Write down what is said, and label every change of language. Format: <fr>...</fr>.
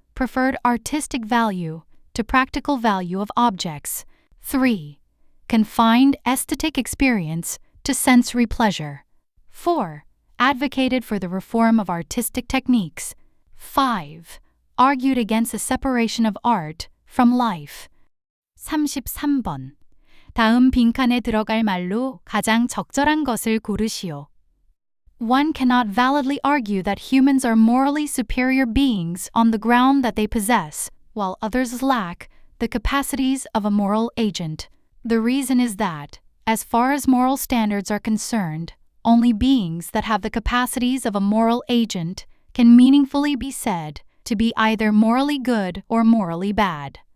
<en>Preferred artistic value to practical value of objects. 3. Confined aesthetic experience to sensory pleasure. 4. Advocated for the reform of artistic techniques. 5. Argued against the separation of art from life.</en> <ko>33번. 다음 빈칸에 들어갈 말로 가장 적절한 것을 고르시오.</ko> <en>One cannot validly argue that humans are morally superior beings on the ground that they possess, while others lack the capacities of a moral agent. The reason is that, as far as moral standards are concerned, only beings that have the capacities of a moral agent can meaningfully be said to be either morally good or morally bad.</en>